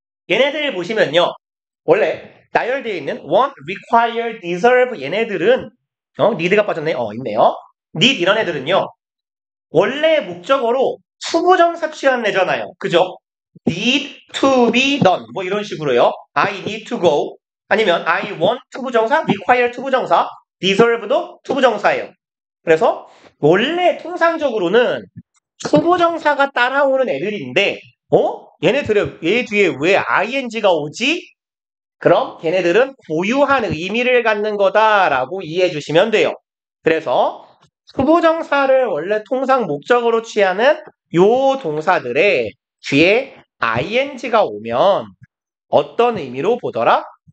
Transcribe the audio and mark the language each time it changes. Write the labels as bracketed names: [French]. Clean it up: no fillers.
[Korean] 얘네들 보시면요. 원래 나열되어 있는 want, require, deserve 얘네들은 need가 빠졌네. 있네요. need 이런 애들은요. 원래 목적어로 투부정사 취한 애잖아요. 그죠? [English] need to be done [Korean] 뭐 이런 식으로요. [English] I need to go [Korean] 아니면 I want 투부정사, require 투부정사, deserve도 투부정사예요. 그래서 원래 통상적으로는 투부정사가 따라오는 애들인데 얘 뒤에 왜 ing가 오지? 그럼 걔네들은 고유한 의미를 갖는 거다라고 이해해 주시면 돼요. 그래서 투부정사를 원래 통상 목적으로 취하는 요 동사들의 뒤에 ing가 오면 어떤 의미로 보더라?